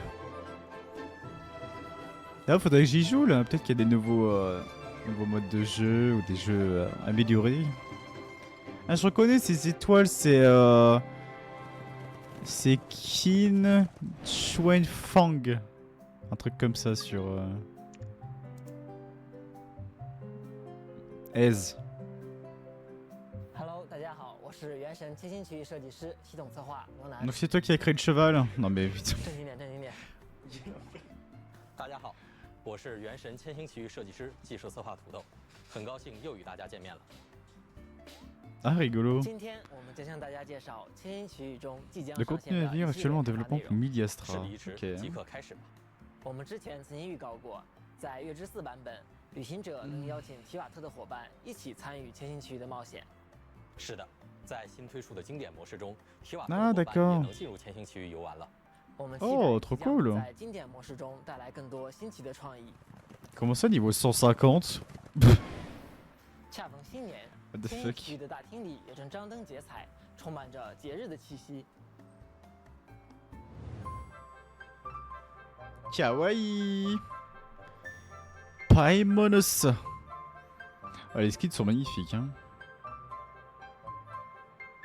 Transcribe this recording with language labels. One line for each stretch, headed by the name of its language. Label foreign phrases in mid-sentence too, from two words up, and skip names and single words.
French: Là, faudrait que j'y joue là. Peut-être qu'il y a des nouveaux modes de jeu ou des jeux améliorés. Ah, je reconnais ces étoiles, c'est Qin Chuan Fang. Un truc comme ça sur Ez.
Chinese: Hello， 大家好，我是原神千星区域设计师、系统策划罗南。
French: Donc c'est toi qui as créé le cheval? Non mais putain.
Chinese: 正经点，正经点。大家好，我是原神千星奇遇设计师、技术策划土豆，很高兴又与大家见面了。
French: Ah rigolo.
Chinese: 今天我们将向大家介绍千星奇遇中即将
French: Le contenu à venir actuellement en développement pour Miliastra. Ok.
Chinese: 即刻开始吧。我们之前曾经预告过，在月之4版本，旅行者能邀请提瓦特的伙伴一起参与千星奇遇的冒险。是的，在新推出的经典模式中，提瓦特的伙伴也能进入千星奇遇游玩了。
French: Oh, trop cool!
Chinese: 在经典模式中带来更多新奇的创意。
French: Comment ça, niveau 150?
Chinese: 恰逢新年，千星奇遇的大厅里也正张灯结彩，充满着节日的气息。
French: Kawaii! Paimonos! Ah, les skins sont magnifiques, hein.